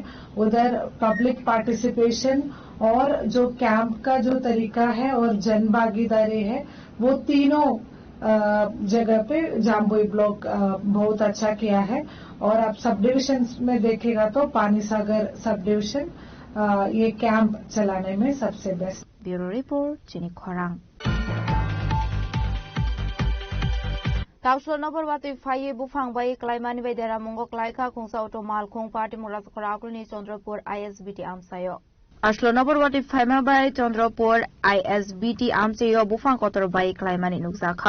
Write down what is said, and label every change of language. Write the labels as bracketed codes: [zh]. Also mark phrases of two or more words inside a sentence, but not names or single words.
[hi] उधर [en] public participation [hi] और जो कैंप का जो तरीका है और जन भागीदारी है वो तीनों जगह पे जामपुई ब्लॉक बहुत अच्छा किया है। और आप [en] sub division [hi] में देखेगा तो पानी सागर [en] sub division [hi] ये कैंप चलाने में सबसे बेस्ट। [en] Bureau Report Chini Khorang. [trp] Tausul nomor watu faye bufang bai klaimani bai dera mongo klaika khungsa otomal khung party murat khorakuni Chandrapur ISBT amsayo. Ashlo nomor watu faima bai Chandrapur ISBT amsayo bufang kotor bai klaimani nukzakha.